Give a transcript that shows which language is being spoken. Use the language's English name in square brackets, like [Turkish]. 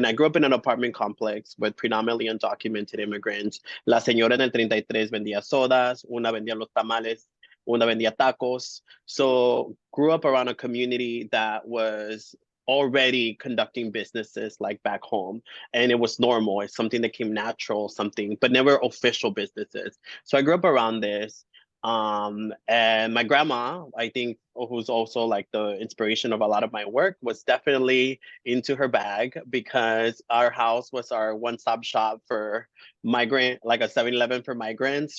[English] And I grew up in an apartment complex with predominantly undocumented immigrants. [Spanish] La señora del 33 vendía sodas, una vendía los tamales, una vendía tacos. [English] So grew up around a community that was already conducting businesses like back home, and it was normal. It's something that came natural, but never official businesses. So I grew up around this. And my grandma, I think, who's also like the inspiration of a lot of my work, was definitely into her bag, because our house was our one-stop shop for migrant, like a 7-Eleven for migrants.